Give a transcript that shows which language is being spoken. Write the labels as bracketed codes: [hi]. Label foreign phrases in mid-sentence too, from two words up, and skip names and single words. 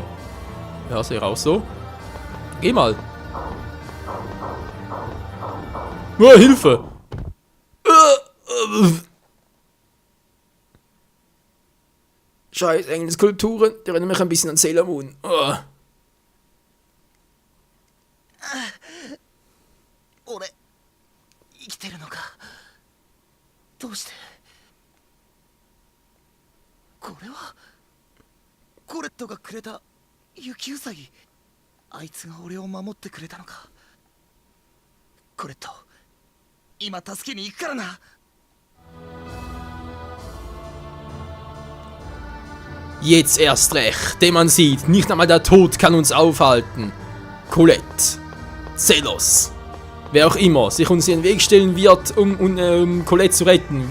[de] Ja, sehe ich auch so. Geh mal. Nur Hilfe! Scheiß Engelskulpturen, die erinnern mich ein bisschen an Sailor Moon. [ja] Ore, 生きてるのか。どうして。これはコレットがくれた雪ウサギ。あいつが俺を守ってくれたのか。コレット、今助けに行くからな。 [de] Jetzt erst recht, denn man sieht, nicht einmal der Tod kann uns aufhalten. Colette, Zelos, wer auch immer sich uns in den Weg stellen wird, um Colette zu retten.